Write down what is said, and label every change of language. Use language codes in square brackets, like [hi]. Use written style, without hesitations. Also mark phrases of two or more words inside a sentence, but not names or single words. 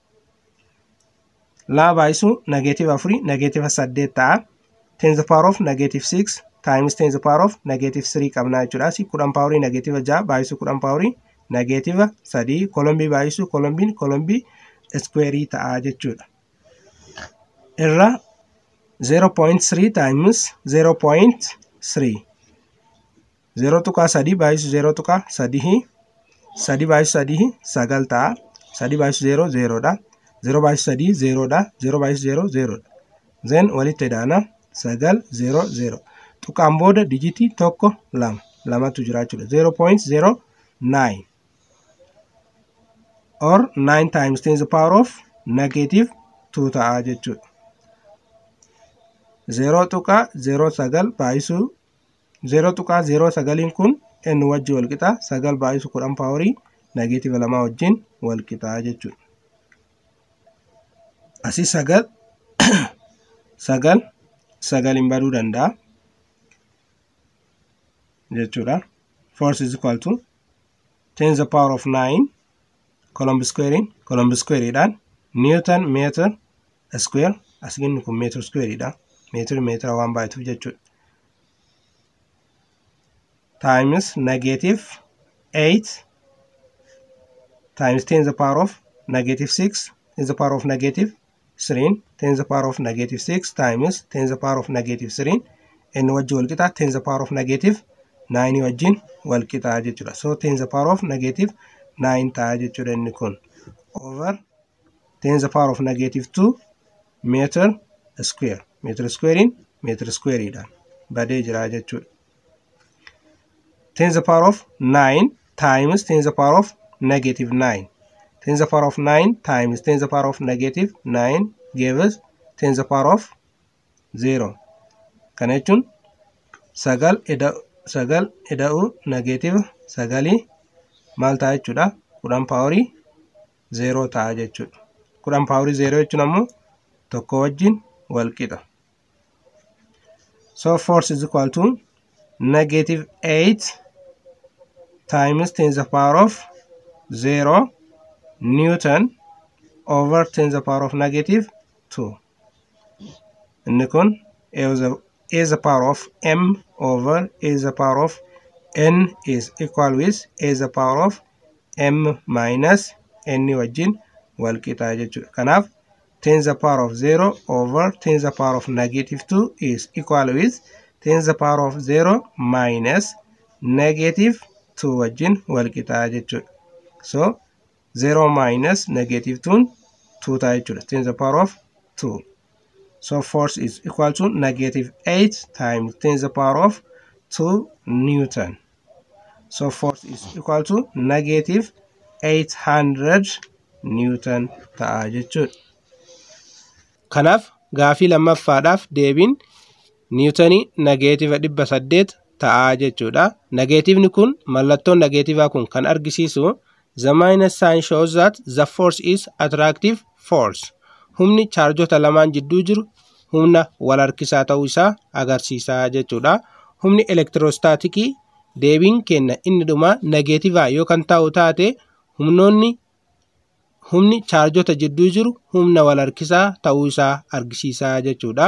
[om] La baay'isuu negative 4 negative 8 ta'a. [en] 10 to the power of negative 6 times 10 to the power of negative 3 [om] qabna jechuudha. Si 10 [en] power negative [om] 6 baay'isuu 10 [en] power negative [om] 3 Coulomb baay'isuu [en] Coulomb square [om] ta'a jechuudha. Irra 0.3 times 0.3 0.3 baay'isuu 0.3 3 baay'isuu 3 9 ta'a. 3 baay'isuu 0 0 dha. 0 baay'isuu 3 0 dha. 0 baay'isuu 0 0 dha. Then walitti daana 9 0 0. Tuqaan booda digitii tokko lamatu jira jechuudha. [en] 0.09 or 9 times 10 to the power of negative 2 ta'a jechuudha. [om] 0.09 baay'isuu 0.09 kun inni wajji wal qixa 9 baay'isuu 10 [en] power negative [om] 2 wajjin wal qixa jechuudha. Asii 9 hin baduu danda'a jechuudha. [en] Force is equal to 10 to the power of 9 Coulomb square dhaan Newton meter square [om] asiin kun [en] meter square dha. [om] Meter waan baay'atuuf jechuudha. [en] Times negative 8 times 10 to the power of negative 6 10 to the power of negative 3 10 to the power of negative 6 times 10 to the power of negative 3 [om] inni wajji wal qixa [en] 10 to the power of negative 9 [om] wajjin wal qixa jechuudha. [en] So 10 to the power of negative 9 [om] ta'a jechuudha inni kun [en] over 10 to the power of negative 2 meter square. Meter square [om] dhaan badee jira jechuudha. [en] 10 to the power of 9 times 10 to the power of negative 9. 10 to the power of 9 times 10 to the power of negative 9 gives 10 to the power of 0. [om] Kana jechuun 9 sagal ida'u negative sagali maal ta'a jechuudha 10 paaworii 0 ta'a jechuudha 10 paaworii 0 jechuun ammoo tokko wajjin wal qixa. [en] So force is equal to negative 8 times 10 to the power of 0 Newton over 10 to the power of negative 2. [om] Inni kun [en] a to the power of m over a to the power of n is equal with a to the power of m minus n [om] wajjin wal qixa jechuudha. [en] Kanaaf 10 to the power of 0 over 10 to the power of negative 2 is equal with 10 to the power of 0 minus negative 2 [om] wajjin wal qixa jechuudha. [en] So 0 minus negative 2 [om] ta'a jechuudha [en] 10 to the power of 2. So force is equal to negative 8 times 10 to the power of 2 Newton. So force is equal to negative 800 Newton [om] ta'a jechuudha. Kanaaf gaafii lammaffaadhaaf deebiin Newtonii negative 800 ta'a jechuudha. Negatiivni kun mallattoon negatiivaa kun kan argisiisu [en] the minus sign shows that the force is attractive force. [om] Humni chaarjota lamaan jidduu jiru humna wal harkisaa ta'uu isaa agarsiisaa jechuudha. Humni elektirostaatikii deebiin kenna inni dhuma negatiivaa yoo kan ta'u taate humni chaarjota jidduu jiru humna wal harkisaa ta'uu isaa argisiisaa jechuudha.